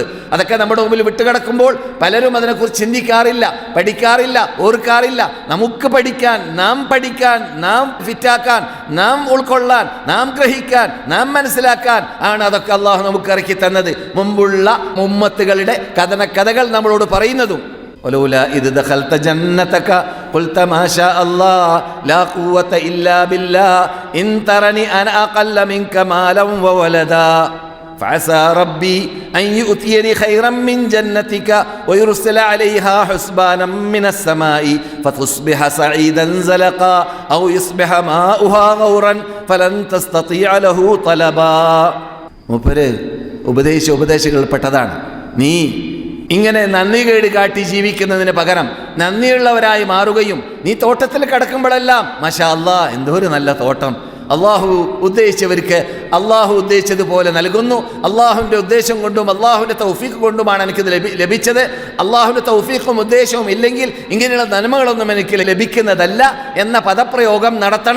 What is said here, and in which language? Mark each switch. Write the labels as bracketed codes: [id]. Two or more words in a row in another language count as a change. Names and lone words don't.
[ml] അതൊക്കെ നമ്മുടെ മുമ്പിൽ വിട്ടുകിടക്കുമ്പോൾ പലരും അതിനെക്കുറിച്ച് ചിന്തിക്കാറില്ല, പഠിക്കാറില്ല, ഓർക്കാറില്ല. നമുക്ക് പഠിക്കാൻ, നാം ഫിറ്റാക്കാൻ, നാം ഉൾക്കൊള്ളാൻ, നാം ഗ്രഹിക്കാൻ, നാം മനസ്സിലാക്കാൻ ആണ് അതൊക്കെ അള്ളാഹു നമുക്ക് ഇറക്കി തന്നത്. മുമ്പുള്ള ഉമ്മത്തുകളുടെ കഥകൾ നമ്മളോട് പറയുന്നതും. [ar] ولولا إذ دخلت جنتك قلت ما شاء الله لا قوة إلا بالله إن ترني أنا أقل منك مالا وولدا فعسى ربي أن يؤتيني خيرا من جنتك ويرسل عليها حسبانا من السماء فتصبح صعيدا زلقا أو يصبح ماؤها غورا فلن تستطيع له طلبا. [ml] ഉപദേശിക്കൽപ്പെട്ടതാണ്, നീ ഇങ്ങനെ നന്ദികേട് കാട്ടി ജീവിക്കുന്നതിന് പകരം നന്ദിയുള്ളവരായി മാറുകയും നീ തോട്ടത്തിൽ കിടക്കുമ്പോഴെല്ലാം [ar] ما شاء الله [ml] എന്തോ ഒരു നല്ല തോട്ടം, അള്ളാഹു ഉദ്ദേശിച്ചവർക്ക് അള്ളാഹു ഉദ്ദേശിച്ചതുപോലെ നൽകുന്നു, അള്ളാഹുവിൻ്റെ ഉദ്ദേശം കൊണ്ടും അള്ളാഹുവിൻ്റെ തൗഫീഖ് കൊണ്ടുമാണ് എനിക്കിത് ലഭിച്ചത്, അള്ളാഹുവിൻ്റെ തൗഫീഖും ഉദ്ദേശവും ഇല്ലെങ്കിൽ ഇങ്ങനെയുള്ള നന്മകളൊന്നും എനിക്ക് ലഭിക്കുന്നതല്ല എന്ന പദപ്രയോഗം നടത്തണം.